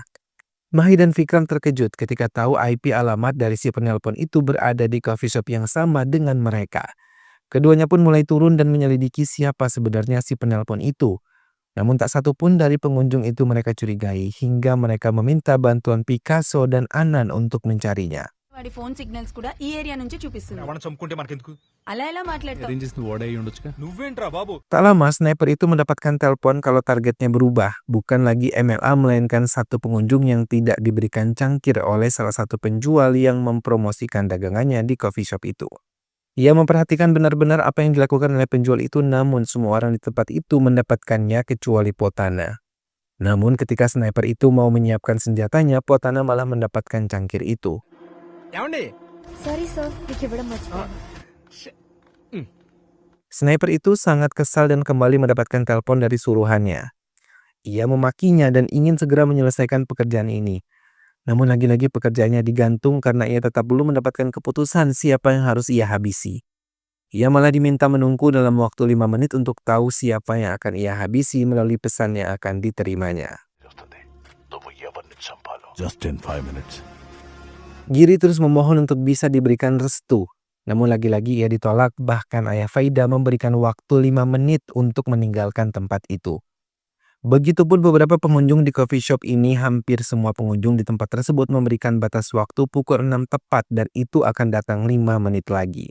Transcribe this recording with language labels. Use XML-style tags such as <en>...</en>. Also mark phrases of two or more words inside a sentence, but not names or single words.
<id>Mahi dan Vikram terkejut ketika tahu IP alamat dari si penelpon itu berada di</id> <en>coffee shop</en> <id>yang sama dengan mereka. Keduanya pun mulai turun dan menyelidiki siapa sebenarnya si penelpon itu. Namun tak satu pun dari pengunjung itu mereka curigai hingga mereka meminta bantuan Picasso dan Anand untuk mencarinya.</id> <te>వాడి</te> <en>phone signals</en> <te>కూడా ఈ ఏరియా నుంచే చూపిస్తుంది. ఎవరైనా చంపుకుంటే మనకెందుకు? అలా ఎలా మాట్లాడతావు? నువ్వేంట్రా బాబు?</te> <id>Tak lama sniper itu mendapatkan telepon kalau targetnya berubah, bukan lagi MLA melainkan satu pengunjung yang tidak diberikan cangkir oleh salah satu penjual yang mempromosikan dagangannya di</id> <en>coffee shop</en> <id>itu. Ia memperhatikan benar-benar apa yang dilakukan oleh penjual itu namun semua orang di tempat itu mendapatkannya kecuali Potana. Namun ketika sniper itu mau menyiapkan senjatanya, Potana malah mendapatkan cangkir itu.</id> <te>ఏమండి?</te> <en>sorry sir</en> <te>మీకు ఇవ్వడం మర్చిపోయాను.</te> <id>Sniper itu sangat kesal dan kembali mendapatkan telepon dari suruhannya. Ia memakinya dan ingin segera menyelesaikan pekerjaan ini. Namun lagi-lagi pekerjaannya digantung karena ia tetap belum mendapatkan keputusan siapa yang harus ia habisi. Ia malah diminta menunggu dalam waktu 5 menit untuk tahu siapa yang akan ia habisi melalui pesan yang akan diterimanya.</id> <en>Just in 5 minutes.</en> <id>Giri terus memohon untuk bisa diberikan restu. Namun lagi-lagi ia ditolak, bahkan ayah Faida memberikan waktu 5 menit untuk meninggalkan tempat itu. Begitupun beberapa pengunjung di</id> <en>coffee shop</en> <id>ini, hampir semua pengunjung di tempat tersebut memberikan batas waktu pukul 6 tepat dan itu akan datang 5 menit lagi.</id>